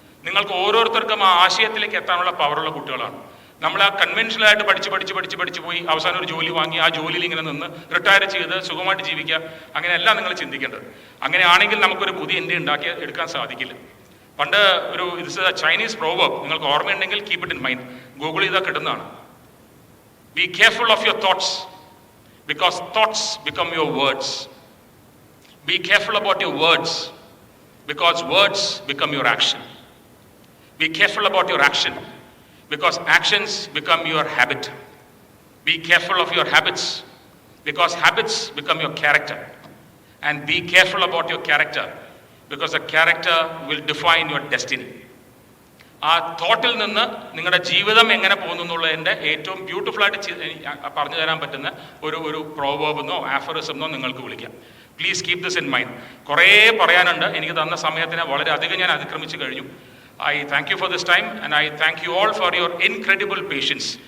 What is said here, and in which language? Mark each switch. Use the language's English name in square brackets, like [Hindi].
[Malayalam] നിങ്ങൾക്ക് ഓരോരുത്തർക്കും ആ ആശയത്തിലേക്ക് എത്താനുള്ള പവറുള്ള കുട്ടികളാണ്. നമ്മൾ ആ കൺവെൻഷനലായിട്ട് പഠിച്ച് പോയി അവസാനം ഒരു ജോലി വാങ്ങി ആ ജോലിയിൽ ഇങ്ങനെ നിന്ന് റിട്ടയർ ചെയ്ത് സുഖമായിട്ട് ജീവിക്കുക, അങ്ങനെയല്ല നിങ്ങൾ ചിന്തിക്കേണ്ടത്. അങ്ങനെയാണെങ്കിൽ നമുക്കൊരു പുതിയ ഇന്ത്യ ഉണ്ടാക്കി എടുക്കാൻ സാധിക്കില്ല. പണ്ട് ഒരു ചൈനീസ് പ്രോവർബ് നിങ്ങൾക്ക് ഓർമ്മയുണ്ടെങ്കിൽ [English] keep it in mind, [Malayalam] Google ചെയ്താൽ കിട്ടുന്നതാണ്. [English] Be careful of your thoughts because thoughts become your words. Be careful about your words because words become your action. Be careful about your action because actions become your habit. Be careful of your habits because habits become your character. And be careful about your character because the character will define your destiny. [Malayalam] ആ തോട്ടിൽ നിന്ന് നിങ്ങളുടെ ജീവിതം എങ്ങനെ പോകുന്നു എന്നുള്ളതിൻ്റെ ഏറ്റവും ബ്യൂട്ടിഫുള്ളായിട്ട് പറഞ്ഞു തരാൻ പറ്റുന്ന ഒരു പ്രോവേർബെന്നോ ആഫറിസമെന്നോ നിങ്ങൾക്ക് വിളിക്കാം. [English] Please keep this in mind. [Malayalam] കുറേ പറയാനുണ്ട്. എനിക്ക് തന്ന സമയത്തിനെ വളരെയധികം ഞാൻ അതിക്രമിച്ച് കഴിഞ്ഞു. [English] I thank you for this time and I thank you all for your incredible patience.